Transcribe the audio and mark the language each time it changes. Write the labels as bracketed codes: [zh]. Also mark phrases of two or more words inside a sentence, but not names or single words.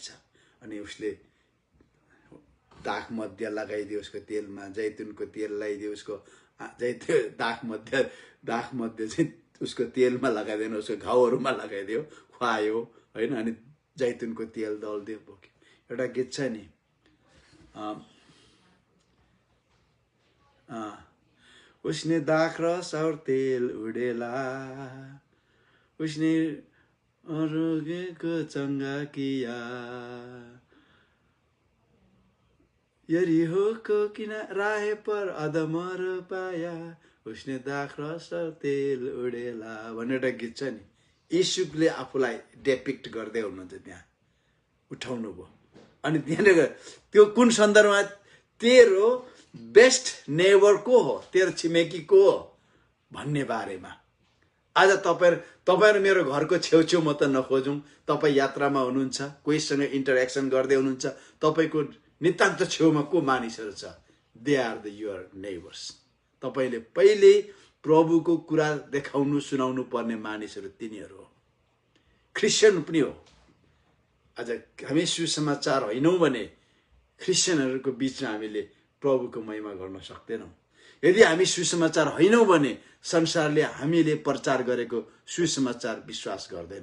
[ne] अनि उसले दाख मध्य लगाइदियो उसको तेलमा, जैतुनको तेल लगाइदियो उसको, दाख मध्य चाहिँ उसको तेलमा लगाइदियो, उसको घाउहरूमा लगाइदियो, खुवायो होइन। अनि जैतुनको तेल दल्दियो, बोक्यो। एउटा गीत छ नि, [hi] उसने दाख र सौर तेल उडेला, उसने रोगेको चंगा किया, यरीहोको राहे पर अधमर पाया, उसने दाख र सौर तेल उडेला [ne] भन्ने एउटा गीत छ नि। यीशुले आफूलाई डेपिक्ट गर्दै हुनुहुन्छ, त्यहाँ उठाउनु भयो। अनि त्यहाँनिर त्यो कुन सन्दर्भमा, तेरो बेस्ट नेबर को हो, तेरो छिमेकी को हो भन्ने बारेमा। आज तपाईहरु मेरो घरको छेउछेउ म त नखोजौं, तपाई यात्रामा हुनुहुन्छ, कोहीसँग इन्टरेक्सन गर्दै हुनुहुन्छ, तपाईको नितान्त छेउमा को मानिसहरू छ, [en] they are the your neighbours. [ne] तपाईले पहिले प्रभुको कुरा देखाउनु सुनाउनु पर्ने मानिसहरू तिनीहरू हो। क्रिस्चियन पनि हो। आज हामी सुसमाचार होइनौं भने क्रिस्चियनहरूको बीचमा हामीले प्रभुको महिमा गर्न सक्दैनौं। यदि हामी सुसमाचार होइनौं भने संसारले हामीले प्रचार गरेको सुसमाचार विश्वास गर्दैन।